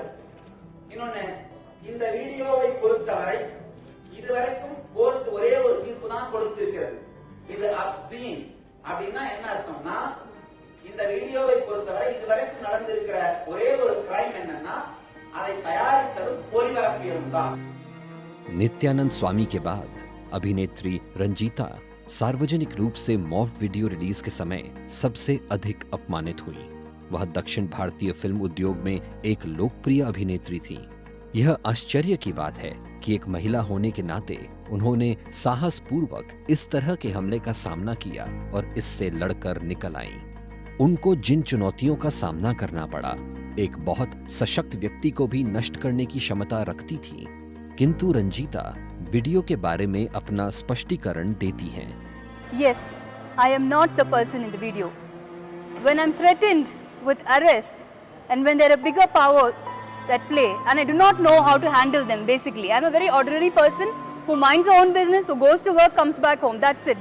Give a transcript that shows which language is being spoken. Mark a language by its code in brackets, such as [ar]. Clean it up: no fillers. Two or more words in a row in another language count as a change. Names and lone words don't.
[ta] இன்னொன்னு, இந்த வீடியோவை பொறுத்தவரை இதுவரைக்கும் கோர்ட் ஒரே ஒரு தீர்ப்பு தான் கொடுத்திருக்கிறது. இது அப்சீன் அப்படின்னா என்ன அர்த்தம்னா, இந்த வீடியோவை பொறுத்தவரை இதுவரைக்கும் நடந்திருக்கிற ஒரே ஒரு கிரைம் என்னன்னா அதை தயாரித்ததும் ஒளிபரப்பியதும் தான். [hi] नित्यानंद स्वामी के बाद अभिनेत्री रंजीता सार्वजनिक रूप से [en] morph video release [hi] के समय सबसे अधिक अपमानित हुई। वह दक्षिण भारतीय फिल्म उद्योग में एक लोकप्रिय अभिनेत्री थी। यह आश्चर्य की बात है कि एक महिला होने के नाते उन्होंने साहस पूर्वक इस तरह के हमले का सामना किया और इससे लड़कर निकल आईं। उनको जिन चुनौतियों का सामना करना पड़ा, एक बहुत सशक्त व्यक्ति को भी नष्ट करने की क्षमता रखती थी। किंतु रंजीता वीडियो के बारे में अपना स्पष्टीकरण देती हैं। [en] Yes, I am not the person in the video. When I'm threatened with arrest and when there are bigger powers at play and I do not know how to handle them, basically. I'm a very ordinary person who minds her own business, who goes to work, comes back home. That's it.